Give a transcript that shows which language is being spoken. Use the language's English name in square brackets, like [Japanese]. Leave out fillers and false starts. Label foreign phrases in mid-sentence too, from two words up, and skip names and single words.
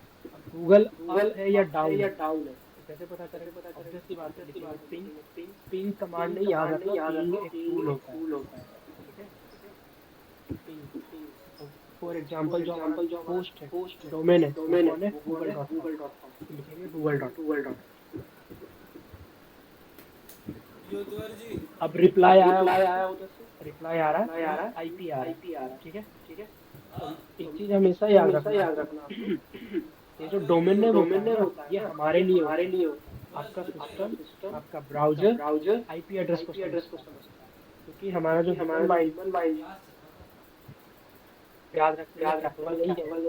[Hindi] गूगल अप है या डाउन है, कैसे पता करें? ऑब्वियस सी बात है, [English] ping command [Hindi] नहीं याद रखना, पिंग एक टूल होता है, ठीक है। [English] for example [Hindi] जो हमारा होस्ट है, डोमेन है, वो कौन है? google.com, लिखेंगे google.com। योद्वार जी अब रिप्लाई आया उधर से, रिप्लाई आ रहा है, आईपी आ रहा है, ठीक है। तो एक चीज हमेशा याद रखना, ये जो [English] domain name [Hindi] होता है ये हमारे लिए होता है। आपका सिस्टम, आपका ब्राउजर [English] IP address [Hindi] को समझता है, क्योंकि हमारा जो [English] human mind [Hindi] याद रखना नहीं है।